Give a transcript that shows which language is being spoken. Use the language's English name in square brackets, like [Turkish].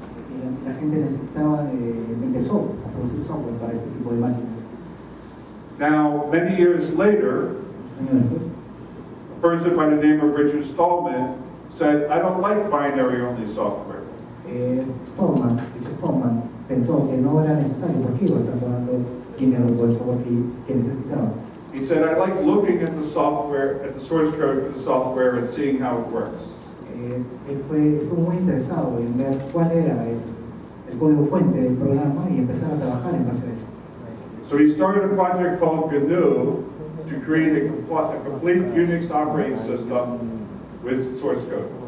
[Spanish] y la gente empezó a producir software para este tipo de máquinas. [English] Now, many years later, [Spanish] Años después, [English] a person by the name of Richard Stallman said, I don't like binary-only software. [Spanish] Richard Stallman pensó que no era necesario porque iba a estar dando dinero por el software que necesitaba. [English] He said, I like looking at the software, at the source code for the software and seeing how it works. [Spanish] Él estuvo muy interesado en ver cuál era el código fuente del programa y empezar a trabajar en base a eso. [English] So he started a project called GNU to create a complete Unix operating system with source code.